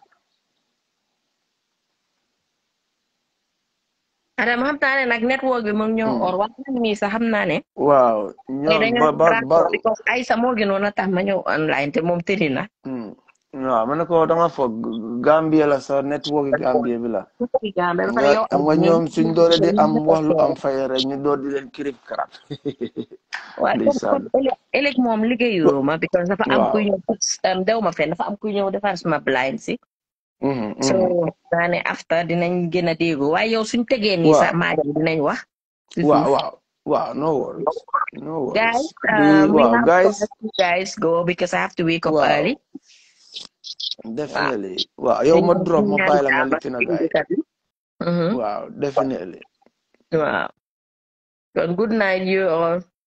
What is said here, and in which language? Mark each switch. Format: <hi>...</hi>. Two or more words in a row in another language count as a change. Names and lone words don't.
<wo>Adam xam naa ne nag network bi mu ngi ñëw or wax ni sax xam naa ne. Waaw because ay sa moo gënoon a tax ma ñëw online te moom tëri na. waaw ma ne ko danga foog Gambia la sa network Gambia bi la. nga ñoom suñ doole di am wax lu am fay rek ñu door di leen kirib karab. ndeysaan ëllëg moom liggéeyu ma because dafa am kuy ñëw dew ma fenn dafa am kuy ñëw defar suma blind si. so naa ne after dinañ gën a déggu waaye yow suñ tegee nii sax maa dinañ wax.</wo> <en>Wow, no worries. Guys, guys go because I have to wake up early. Definitely.</en> <wo>Wow, yow ma drop ma bàyyi la nga lifin a guy.</wo> <en>Wow, definitely. Wow. Good night, you all.</en>